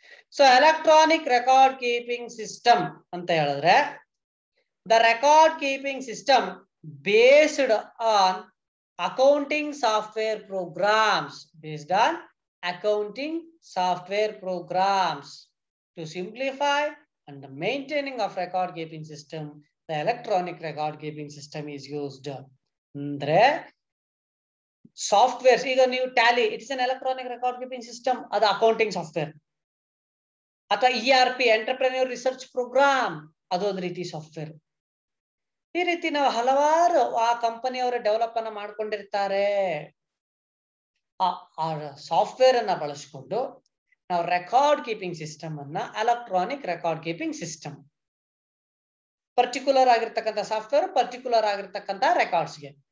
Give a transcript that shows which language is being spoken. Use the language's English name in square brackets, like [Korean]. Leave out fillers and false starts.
[English] so electronic record keeping system [Kannada] ಅಂತ ಹೇಳಿದ್ರೆ [English] The record keeping system based on accounting software programs, based on accounting software programs. To simplify and the maintaining of record keeping system, the electronic record keeping system is used. [Kannada] Andre [English] softwares, [Kannada] ಈಗ ನೀವು [English] Tally, it is an electronic record keeping system, [Kannada] ಅದು [English] accounting software. [Kannada] ಅಥವಾ ERP, entrepreneur research program, ಅದೊಂದು ರೀತಿ software. ಈ ರೀತಿ ನಾವು ಹಲವಾರು ಆ ಕಂಪನಿಯವರ ಡೆವಲಪ್ ಅನ್ನ ಮಾಡ್ಕೊಂಡಿರ್ತಾರೆ. ಆ ಸಾಫ್ಟ್ವೇರ್ ಅನ್ನ ಬಳಸಿಕೊಂಡು ನಾವು ರೆಕಾರ್ಡ್ ಕೀಪಿಂಗ್ ಸಿಸ್ಟಮ್ ಅನ್ನ electronic record keeping system, particular ಆಗಿರ್ತಕ್ಕಂಥ ಸಾಫ್ಟ್ವೇರ್, ಪರ್ಟಿಕ್ಯುಲರ್ ಆಗಿರ್ತಕ್ಕಂಥ ರೆಕಾರ್ಡ್ಸ್ಗೆ.